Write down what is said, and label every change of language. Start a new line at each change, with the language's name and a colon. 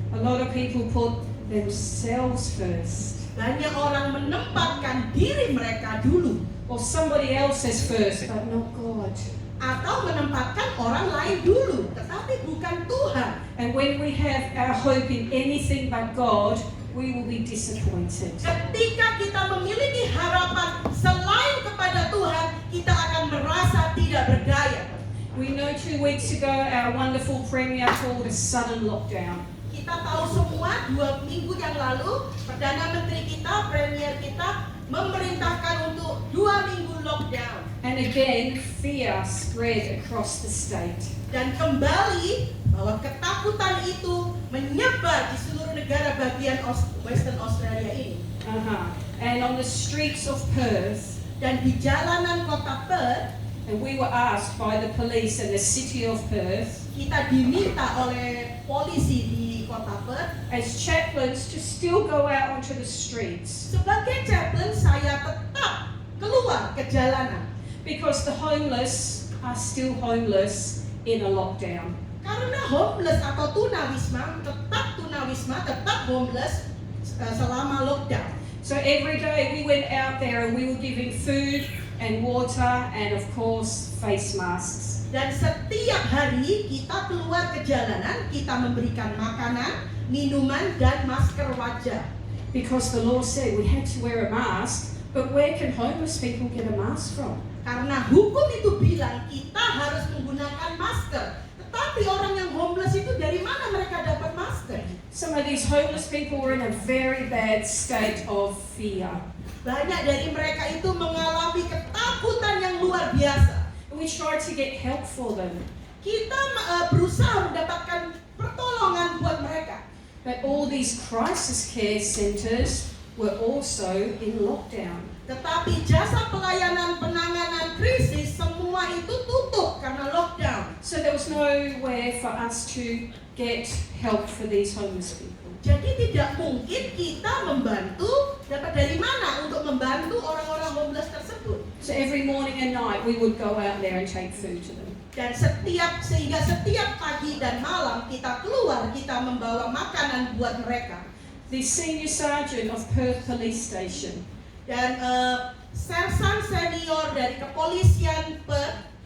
English: A lot of people put themselves first,
Indonesian: Banyak orang menempatkan diri mereka dulu,
English: or somebody else's first, but not God.
Indonesian: atau menempatkan orang lain dulu, tetapi bukan Tuhan.
English: And when we have our hope in anything but God, we will be disappointed.
Indonesian: Ketika kita memiliki harapan selain kepada Tuhan, kita akan merasa tidak berdaya.
English: We know 2 weeks ago our wonderful Premier called a sudden lockdown.
Indonesian: Kita tahu semua 2 minggu yang lalu Perdana Menteri kita, Premier kita memerintahkan untuk 2 minggu lockdown.
English: And again, fear spread across the state.
Indonesian: Dan kembali bahwa ketakutan itu menyebar di seluruh negara bagian Western Australia ini.
English: And on the streets of Perth,
Indonesian: Dan di jalanan kota Perth,
English: and we were asked by the police in the city of Perth,
Indonesian: kita diminta oleh polisi di kota Perth,
English: as chaplains, to still go out onto the streets
Indonesian: sebagai chaplain saya tetap keluar ke jalanan.
English: because the homeless are still homeless in a lockdown.
Indonesian: Karena homeless atau tunawisma, tetap homeless selama lockdown.
English: So every day we went out there and we were giving food and water and of course face masks.
Indonesian: Dan setiap hari kita keluar ke jalanan, kita memberikan makanan, minuman, dan masker wajah.
English: Because the law said we had to wear a mask, but where can homeless people get a mask from?
Indonesian: Karena hukum itu bilang kita harus menggunakan masker. Tetapi orang yang homeless itu dari mana mereka dapat masker?
English: Some of these homeless people were in a very bad state of fear.
Indonesian: Banyak dari mereka itu mengalami ketakutan yang luar biasa.
English: We try to get help for them.
Indonesian: Kita berusaha mendapatkan pertolongan buat mereka.
English: But all these crisis care centres were also in lockdown.
Indonesian: Tetapi jasa pelayanan penanganan krisis semua itu tutup karena lockdown.
English: So there was nowhere for us to get help for these homeless people.
Indonesian: Jadi tidak mungkin kita membantu, dapat dari mana untuk membantu orang-orang homeless tersebut.
English: So every morning and night we would go out there and take food to them.
Indonesian: Dan sehingga setiap pagi dan malam kita keluar, kita membawa makanan buat mereka.
English: The senior sergeant of Perth Police Station,
Indonesian: Dan sersan senior dari kepolisian Perth,